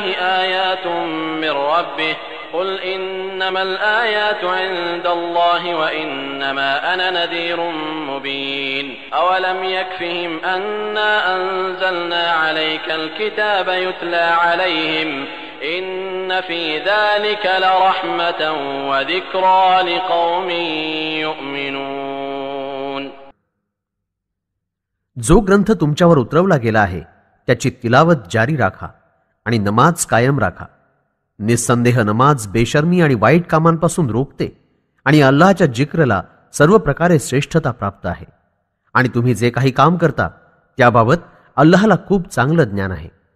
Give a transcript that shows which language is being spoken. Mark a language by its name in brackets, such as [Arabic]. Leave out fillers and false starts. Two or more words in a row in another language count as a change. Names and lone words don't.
[Arabic] آيات من ربه قل إنما الآيات عند الله وإنما أنا نذير مبين أولم يكفهم أنا أنزلنا عليك الكتاب يتلى عليهم إن في ذلك لرحمة وذكرى لقوم يؤمنون. [Marathi] जो ग्रंथ तुमच्यावर उतरवला गेला आहे त्याची तिलावत जारी राखा आणि नमाज कायम राखा. निस्संदेह नमाज बेशर्मी आणि वाईट कामांपासून रोखते आणि अल्लाहच्या जिक्रला सर्व प्रकारे श्रेष्ठता प्राप्त आहे. आणि तुम्ही जे काही काम करता त्याबाबत अल्लाहला खूप चांगलं ज्ञान आहे.